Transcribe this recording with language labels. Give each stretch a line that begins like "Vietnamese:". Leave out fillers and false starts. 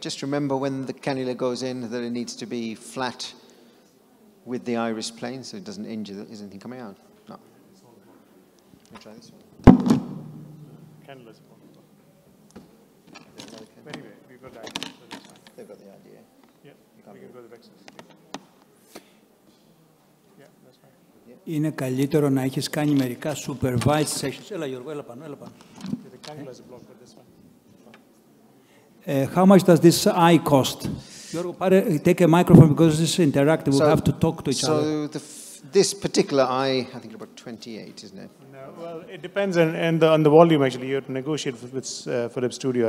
English: Just remember when the cannula goes in that it needs to be flat with the iris plane, so it doesn't injure. Is anything coming out? No. Let me try this one. Cannula's anyway, we've got that. So that's fine. They've got the idea. Yeah, we can go to the Vexus. Yeah, that's fine.
Greek: Είναι καλύτερο να έχεις κάνει μερικά supervised sessions. Έλα Γιώργο, έλα πάνω, έλα πάνω.
English: The cannula is a block, but this one. How much does this eye cost? Γιώργο, take a microphone because this is interactive. We'll have to talk to each other. So this particular eye, I think about 28, isn't it? No, well, it depends on the volume, actually. You have to negotiate with Philips Studio.